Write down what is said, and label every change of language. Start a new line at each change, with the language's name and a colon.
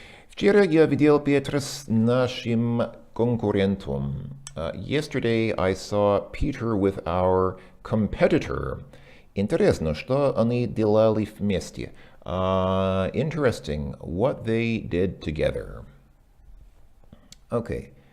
Russian: Вчера я видел Петра с нашим конкурентом.
English: Yesterday I saw Peter with our competitor.
Russian: Интересно, что они делали вместе.
English: Interesting what they did together. Okay.